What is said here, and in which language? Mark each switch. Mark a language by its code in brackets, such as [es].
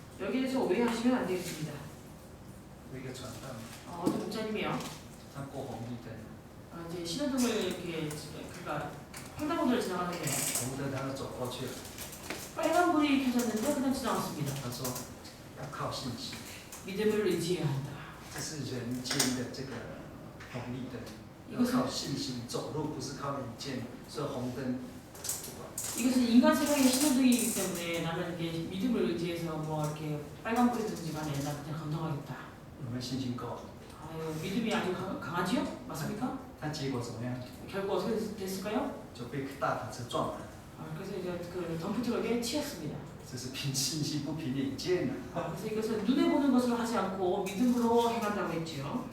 [ko] 여기에서 오해하시면 안 되겠습니다. [zh] 有一个传道， [ko] 어떤 목사님이요. [zh] 他过红绿灯， [ko] 이제 신호등을 이렇게 그러니까 횡단보도를 지나가는데 [zh] 红灯他就走过去了， [ko] 빨간 빨간불이 켜졌는데 그냥 지나갔습니다. [zh] 他说要靠信心， [ko] 믿음을 의지해야 한다. [zh] 这是人间的这个红绿灯，要 [ko] 이것은 [zh] 靠信心走路，不是靠眼见。所以红灯不管。 [ko] 이것은 인간 세상의 신호등이기 때문에 나는 이게 믿음을 의지해서 뭐 이렇게 빨간불이든지 간에 나 그냥 감당하겠다. [zh] 有没有信心够？ [ko] 아유, 믿음이 아주 강하지요? 맞습니까? [zh] 他结果怎么样？ [ko] 결국 어떻게 됐을까요? [zh] 就被大卡车撞了。 [ko] 그래서 이제 그 덤프트럭에 치였습니다. [zh] 这是凭信心不凭眼见的， [ko] 그래서 이것은 눈에 보는 것으로 하지 않고 믿음으로 행한다고 했죠.